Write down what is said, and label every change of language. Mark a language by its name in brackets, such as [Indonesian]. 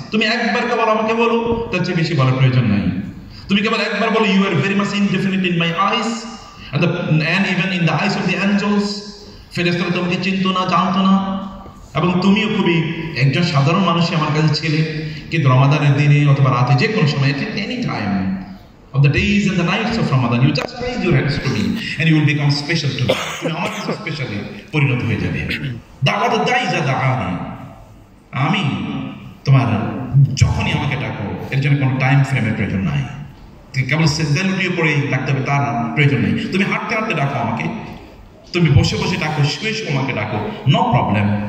[Bangla] তুমি একবার কেবল আমাকে বলো, তার চেয়ে বেশি বলার প্রয়োজন নাই। তুমি কেবল একবার বলো [English] you are very much indifferent in my eyes and even in the eyes of the angels, [Bangla] ফেরেশতারা তোমাকে চিনতো না, জানতো না, এবং তুমিও খুবই একজন সাধারণ মানুষই আমার কাছে ছিলে। কিন্তু রমাদানের দিনে অথবা রাতে যে কোনো সময়, [English] Any time of the days and the nights of Ramadan, you just raise your hands to me and you will become special to me. [Bangla] তুমি আমার কাছে স্পেশালি পরিণত হয়ে যাবে। [Arabic] দাওয়াতুদ দাঈ ইযা দাআনি, [Bangla] আমি তোমার যখনই আমাকে ডাকো, এর জন্য কোনো টাইম ফ্রেমের প্রয়োজন নাই। কেবল সেজদা লুটিয়ে পড়েই ডাকতে হবে তার প্রয়োজন নেই। তুমি হাঁটতে হাঁটতে ডাকো আমাকে, তুমি বসে বসে ডাকো, শুয়ে শুয়ে আমাকে ডাকো, নো প্রবলেম।